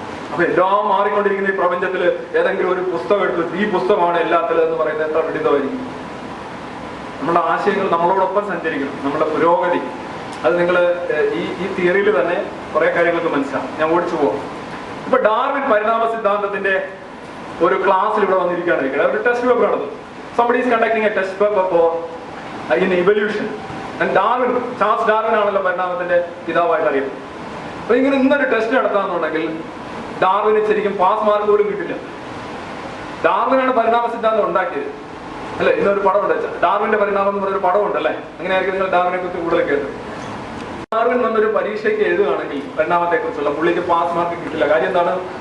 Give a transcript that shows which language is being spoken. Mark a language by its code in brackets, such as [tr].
[ml] അപ്പൊ എല്ലാം മാറിക്കൊണ്ടിരിക്കുന്ന ഈ പ്രപഞ്ചത്തിൽ ഏതെങ്കിലും ഒരു പുസ്തകം എടുത്തു ഈ പുസ്തകമാണ് എല്ലാത്തിലും എന്ന് പറയുന്നത് എത്ര വിഡിതമായിരിക്കും. നമ്മുടെ ആശയങ്ങൾ നമ്മളോടൊപ്പം സഞ്ചരിക്കണം, നമ്മുടെ പുരോഗതി. അത് നിങ്ങൾ ഈ തിയറിയിൽ തന്നെ കുറെ കാര്യങ്ങൾക്ക് മനസ്സിലാവും. ഞാൻ ഓടിച്ചു പോവാം. ഇപ്പൊ ഡാർവിൻ പരിണാമ സിദ്ധാന്തത്തിന്റെ ഒരു ക്ലാസ്സിൽ ഇവിടെ വന്നിരിക്കുകയാണ്. ഒരു ടെസ്റ്റ് പേപ്പർ നടന്നു. [en] somebody is conducting a test paper for in evolution. [ml] Darwin, Charles Darwin ആണല്ലോ പരിണാമത്തിന്റെ പിതാവായിട്ട് അറിയുന്നത്. അപ്പൊ ഇങ്ങനെ ഇന്നൊരു ടെസ്റ്റ് നടത്താന്നുണ്ടെങ്കിൽ ഡാർവിന് ശരിക്കും പാസ് മാർക്ക് പോലും കിട്ടില്ല. ഡാർവിനാണ് പരിണാമ സിദ്ധാന്തം ഉണ്ടാക്കിയത് അല്ലെ? ഇന്നൊരു പടം ഉണ്ട്, ഡാർവിന്റെ പരിണാമം എന്ന് പറഞ്ഞൊരു പടം ഉണ്ടല്ലേ? അങ്ങനെയായിരിക്കും നിങ്ങൾ ഡാർവിനെ കുറിച്ച് കൂടുതൽ കേട്ടത്. ഡാർവിൻ വന്നൊരു പരീക്ഷയ്ക്ക് എഴുതുകയാണെങ്കിൽ പരിണാമത്തെ കുറിച്ചുള്ള പുള്ളിക്ക് പാസ് മാർക്ക് കിട്ടില്ല. കാര്യം എന്താണ്?